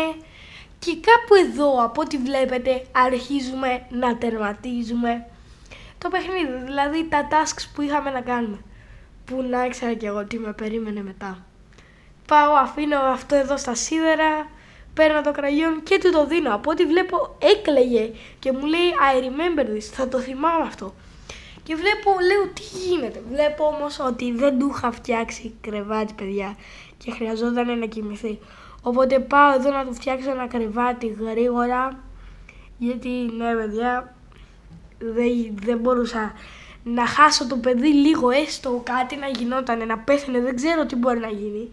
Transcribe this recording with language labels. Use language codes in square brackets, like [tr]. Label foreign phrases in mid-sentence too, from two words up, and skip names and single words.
[el] Και κάπου εδώ, από ό,τι βλέπετε, αρχίζουμε να τερματίζουμε το παιχνίδι, δηλαδή τα tasks που είχαμε να κάνουμε. Που να ήξερα κι εγώ τι με περίμενε μετά. Πάω, αφήνω αυτό εδώ στα σίδερα, παίρνω το κραγιόν και του το δίνω. Από ό,τι βλέπω έκλαιγε και μου λέει [en] I remember this, [el] θα το θυμάμαι αυτό. Και λέω τι γίνεται. Βλέπω όμως ότι δεν του είχα φτιάξει κρεβάτι παιδιά και χρειαζόταν να κοιμηθεί. Οπότε πάω εδώ να του φτιάξω ένα κρεβάτι γρήγορα, γιατί ναι παιδιά δεν μπορούσα να χάσω το παιδί λίγο, έστω κάτι να γινότανε, να πέθανε, δεν ξέρω τι μπορεί να γίνει.